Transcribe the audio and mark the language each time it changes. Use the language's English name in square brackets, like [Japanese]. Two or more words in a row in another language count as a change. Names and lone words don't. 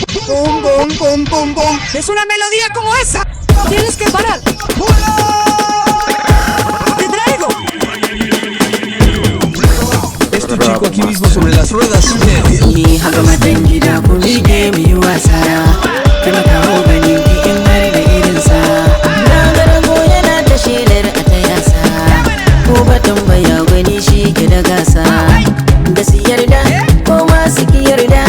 [Spanish] Pum, pum, pum, pum, pum. Es una melodía como esa. Tienes que parar. Te traigo. Este chico aquí mismo sobre las ruedas. [Hausa] Ni haka matan gida ku miƙe mu yi wasa. Kuma kawo ganin bikin har da irinsa. Na ga rago yana ta shelar a ta yasa. Ko ba tambaya wani shi ke da gasa. Da su yarda ko ma su ki yarda.